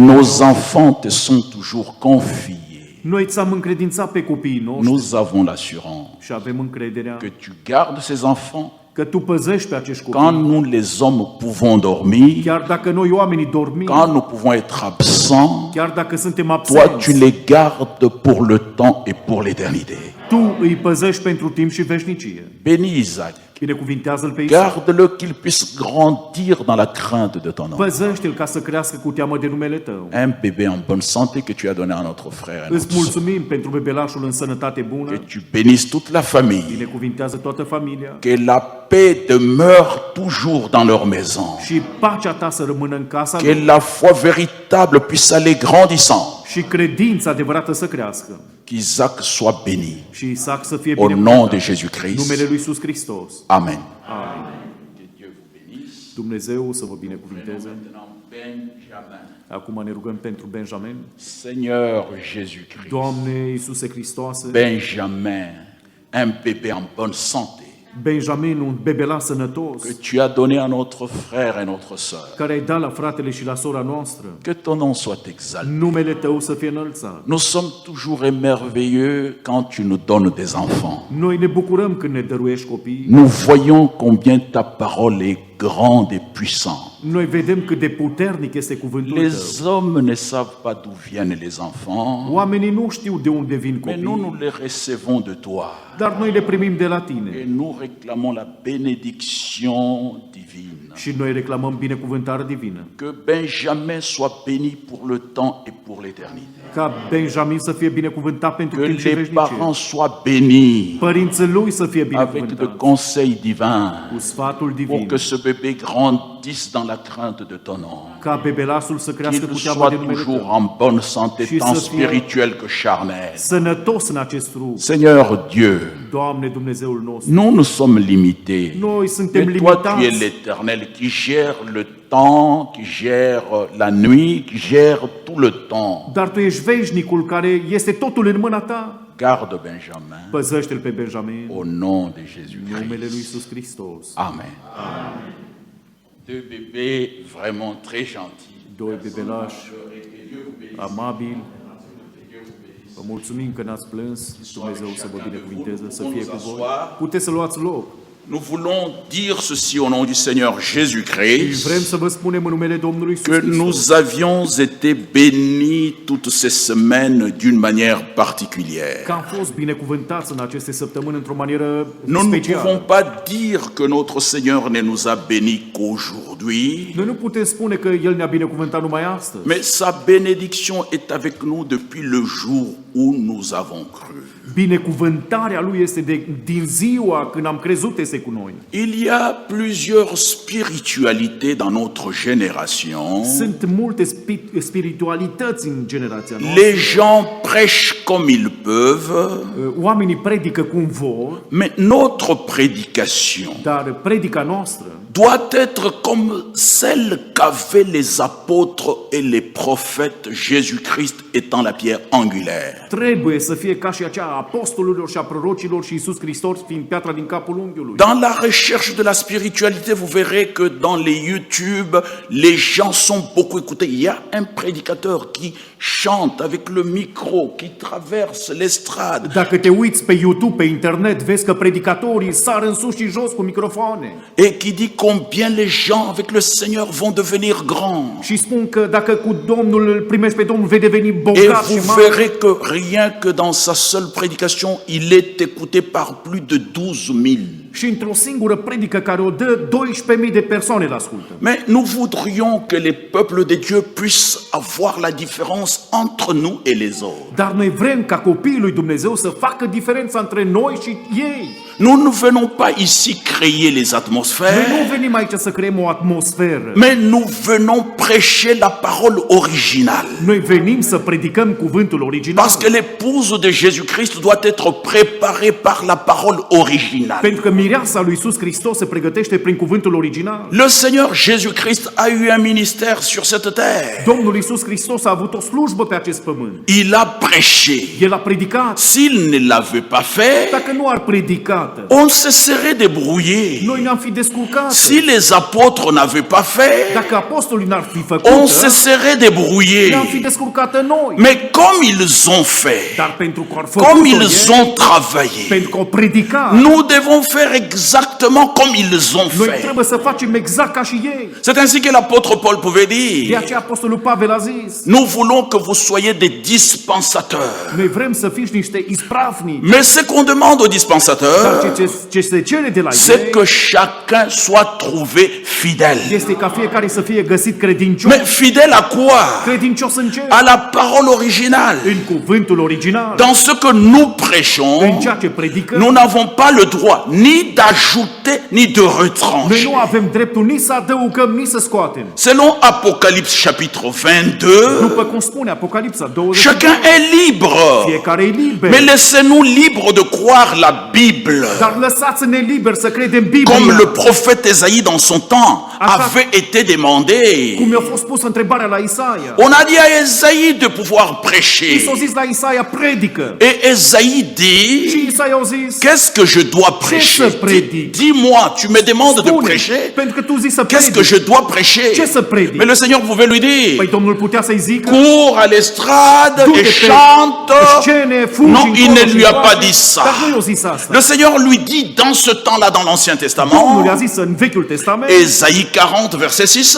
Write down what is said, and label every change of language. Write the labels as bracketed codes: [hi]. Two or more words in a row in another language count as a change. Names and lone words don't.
[fr] Nos enfants te sont toujours confiés. [ro] Noi ți-am încredințat pe copiii noștri [fr] Nous avons l'assurance [ro] și avem încrederea [fr] que tu gardes ces enfants [ro] că Tu păzești pe acești [fr] quand [ro] copii. [fr] nous les hommes pouvons dormir, [ro] Chiar dacă noi oamenii dormim, [fr] quand nous pouvons être absents, [ro] chiar dacă suntem [fr] toi tu [ro] absenți, [fr] les gardes pour le temps et pour l'éternité. [ro] Tu îi păzești pentru timp și veșnicie. [fr] Bénis Isaac, [ro] Binecuvintează-l pe Isaac. [fr] garde-le qu'il puisse grandir dans la crainte de ton nom. [ro] Păzește-l ca să crească cu teamă de numele Tău. [fr] Un bébé en bonne santé que tu as donné à notre frère et [ro] Îți [fr] notre sœur. [ro] mulțumim pentru bebelașul în sănătate [fr] Que [ro] bună. [fr] tu bénisses toute la famille. [ro] Binecuvintează toată familia. [fr] Que la paix demeure toujours dans leur maison. [ro] Și pacea Ta să rămână în casa [fr] Que [ro] lor. [fr] la foi véritable puisse aller grandissant. [ro] Și credința adevărată să crească. [fr] qu'Isaac soit béni. [ro] Și Isaac să fie [fr] Au nom de [ro] binecuvântat. [fr] Jésus-Christ. [ro] Numele lui Iisus Hristos. [fr] Amen. [ro] Dumnezeu să vă binecuvinteze. Benjamin. Acum ne rugăm pentru Benjamin. [fr] Seigneur Jésus-Christ. [ro] Doamne Iisuse Hristoase, [fr] Benjamin, un bébé en bonne santé, [ro] Benjamin, un bebelan sănătos, [fr] que tu as donné à notre frère et notre sœur. [ro] care ai dat la fratele și la sora noastră. [fr] Que ton nom soit exalté. [ro] Numele Tău să fie înălțat. [fr] Nous sommes toujours émerveilleux quand tu nous donnes des enfants. [ro] Noi ne bucurăm când ne dăruiești copii. [fr] Nous voyons combien ta parole est grande et puissante. [ro] Noi vedem cât de puternic este cuvântul Tău. [fr] Les hommes ne savent pas d'où viennent les enfants, [ro] Oamenii nu știu de unde vin [fr] mais nous, nous [ro] copii, [fr] les recevons de toi. [ro] dar noi le primim de la [fr] Et [ro] Tine. [fr] nous réclamons la bénédiction divine. [ro] Și noi reclamăm binecuvântare divină. [fr] Que Benjamin soit béni pour le temps et pour l'éternité. [ro] Ca Benjamin să fie binecuvântat pentru [fr] Que [ro] timp și [fr] les [ro] veșnicie. [fr] parents soient bénis [ro] Părinții lui să fie [fr] avec le [ro] binecuvântați [fr] conseil divin [ro] cu sfatul [fr] pour [ro] divin. [fr] que ce bébé grandisse dans la crainte de ton nom. [ro] Ca bebelasul să crească [fr] Qu'il [ro] cu teama [fr] soit [ro] de numele [fr] toujours [ro] Tău. [fr] en bonne santé, [ro] Și [fr] tant [ro] să fie [fr] spirituelle que charnelle. [ro] Sănătos în acest trup. [fr] Seigneur Dieu, [ro] Doamne Dumnezeul nostru, [fr] nous, nous sommes limités. [ro] noi suntem [fr] Mais toi, tu es [ro] limitați, [fr] l'Éternel qui gère le temps, qui gère la nuit, qui gère tout le temps. [ro] dar Tu ești veșnicul care este totul în mâna Ta. [fr] Garde Benjamin [ro] Păzește-l pe Benjamin, [fr] au nom de [ro] în numele lui [fr] Jésus-Christ. [ro] Iisus Hristos. [fr] Amen. Deux bébés vraiment très gentils. [ro] Doi bebelași amabili, vă mulțumim că n-ați plâns, Dumnezeu să vă binecuvinteze, să fie cu voi. Puteți să luați loc. [fr] Nous voulons dire ceci au nom du Seigneur [ro] Și vrem [fr] Jésus-Christ, [ro] să vă spunem în numele Domnului Iisus [fr] que [ro] Hristos [fr] nous avions été bénis toutes ces semaines d'une manière particulière. [ro] că am fost binecuvântați în aceste săptămâni într-o manieră [fr] Nous ne pouvons [ro] specială. [fr] pas dire que notre Seigneur ne nous a bénis qu'aujourd'hui, [ro] Noi nu putem spune că El ne-a binecuvântat numai astăzi, [fr] mais sa bénédiction est avec nous depuis le jour où nous avons cru. [ro] binecuvântarea Lui este din ziua când am crezut este cu noi. [fr] Il y a plusieurs spiritualités dans notre génération. [ro] Sunt multe spiritualități în generația noastră. [fr] Les gens prêchent comme ils peuvent, [ro] Oamenii predică cum vor, [fr] mais notre prédication [ro] dar predica noastră [fr] doit être comme celle qu'avaient les apôtres et les prophètes, Jésus-Christ étant la pierre angulaire. [ro] trebuie să fie ca și aceea a apostolilor și a prorocilor și Iisus Hristos fiind piatra din capul unghiului. [fr] Dans la recherche de la spiritualité, vous verrez que dans les YouTube, les gens sont beaucoup écoutés. Il y a un prédicateur qui chante avec le micro, qui traverse l'estrade. [ro] Dacă te uiți pe YouTube, pe internet, vezi că predicatorii sar în sus și jos cu microfoane [fr] Et qui dit combien les gens avec le Seigneur vont devenir grands. [ro] și spun că dacă cu Domnul îl primești pe Domnul, vei deveni [fr] Et [ro] bogat și [fr] vous [ro] mare. [fr] verrez que rien que dans sa seule prédication, il est écouté par plus de 12 000. [ro] Și într-o singură predică care o dă, 12.000 de persoane îl ascultă. [fr] Mais nous voudrions que les peuples de Dieu puissent avoir la différence entre nous et les autres. [ro] Dar noi vrem ca copiii lui Dumnezeu să facă diferența între noi și ei. [fr] Nous ne venons pas ici créer les [ro] Noi [fr] atmosphères, [ro] nu venim aici să creăm o atmosferă. [fr] mais nous venons prêcher la parole originale. [ro] Noi venim să predicăm cuvântul original. [fr] Parce que l'épouse de Jésus-Christ doit être préparée par la parole originale. [ro] Pentru că mireasa lui Iisus Hristos se pregătește prin cuvântul original. [fr] Le Seigneur Jésus-Christ a eu un ministère sur cette terre. [ro] Domnul Iisus Hristos a avut o slujbă pe acest pământ. [fr] Il a prêché. [ro] El a predicat. [fr] S'il ne l'avait pas fait, [ro] Dacă nu ar predicat, [fr] on se serait débrouillé. [ro] noi ne-am fi descurcat. [fr] Si les apôtres n'avaient pas fait, [ro] Dacă apostolii n-ar fi făcut, [fr] on se serait débrouillé. [ro] ne-am fi descurcat noi. [fr] Mais comme ils ont fait, [ro] Dar pentru că au făcut [fr] comme ils ont travaillé, [ro] pentru că au predicat, [fr] nous devons faire exactement comme ils ont [ro] noi [fr] fait. [ro] trebuie să facem exact ca și ei. [fr] C'est ainsi que l'apôtre Paul pouvait [ro] De [fr] dire, [ro] aceea apostolul Pavel a zis, [fr] nous voulons que vous soyez des dispensateurs. [ro] noi vrem să fiți niște ispravnici. [fr] Mais ce qu'on demande aux [ro] Dar [fr] dispensateurs, [ro] ce se cere de la [fr] c'est [ro] ei [fr] que chacun soit trouvé fidèle. [ro] este ca fiecare să fie găsit credincios. [fr] Mais fidèle à quoi? [ro] Credincios în ce? [fr] À la parole originale. [ro] În cuvântul original. [fr] Dans ce que nous [ro] În [fr] prêchons, [ro] ceea ce predicăm, [fr] nous n'avons pas le droit ni d'ajouter ni de [ro] noi [fr] retrancher. [ro] nu avem dreptul nici să adăugăm, nici să scoatem. [fr] Selon Apocalypse chapitre 22, [ro] După cum spune Apocalipsa 20, [fr] chacun est libre. [ro] fiecare e liber. [fr] Mais laissez-nous libres de croire la Bible. [ro] Dar lăsați-ne liber să credem [fr] Comme le [ro] Biblia. [fr] prophète Ésaïe dans son temps avait été demandé. [ro] Cum i-a fost pusă întrebarea la Isaia. [fr] On a dit à Ésaïe de pouvoir [ro] I [fr] prêcher. [ro] s-a zis la Isaia, predică. [fr] Et Ésaïe dit, [ro] Și Isaia a zis, [fr] qu'est-ce que je dois prêcher? Dis-moi, tu me demandes de [ro] spune, [fr] prêcher? [ro] pentru că tu zici să [fr] Qu'est-ce que [ro] predici. [fr] je dois prêcher? [ro] Ce să predici? [fr] Mais le Seigneur pouvait lui dire, [ro] Păi Domnul putea să-i zică, [fr] cours à l'estrade [ro] du-te [fr] et [ro] pe [fr] chante. [ro] scene, fugi [fr] Non, il ne [ro] încolo și [fr] lui a pas [ro] încoace. [fr] dit ça. [ro] Dar nu i-a zis asta. [fr] Le Seigneur lui dit dans ce temps-là, dans l'Ancien [ro] Domnul [fr] Testament, [ro] i-a zis în Vechiul Testament, [fr] Ésaïe 40, verset 6,